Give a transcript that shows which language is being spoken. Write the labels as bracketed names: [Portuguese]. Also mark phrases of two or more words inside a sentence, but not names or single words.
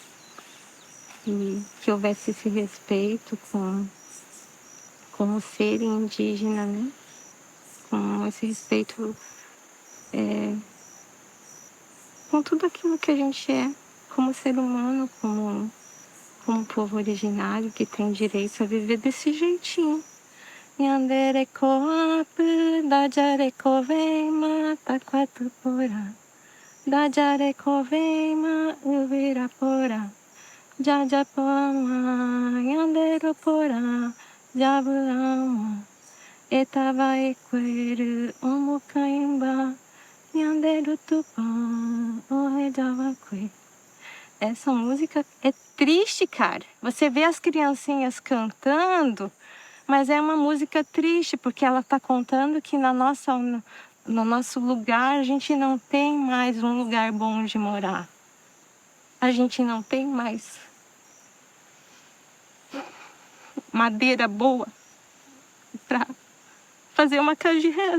[Portuguese] E que houvesse esse respeito com o ser indígena, né? Com esse respeito com tudo aquilo que a gente é, como ser humano, como povo originário que tem direito a viver desse jeitinho, [Mbyá Guaraní] Yandere koapu, dajare koveima, taquatupora. Dajare koveima, uvirapora. Jajapama, yandero pora, jabuama. Etava ekweru, omukaimba, yandero tupam, oredavakwe. [Portuguese] Essa música é triste, cara. Você vê as criancinhas cantando, mas é uma música triste, porque ela está contando que no nosso lugar a gente não tem mais um lugar bom de morar. A gente não tem mais madeira boa para fazer uma casa de reza.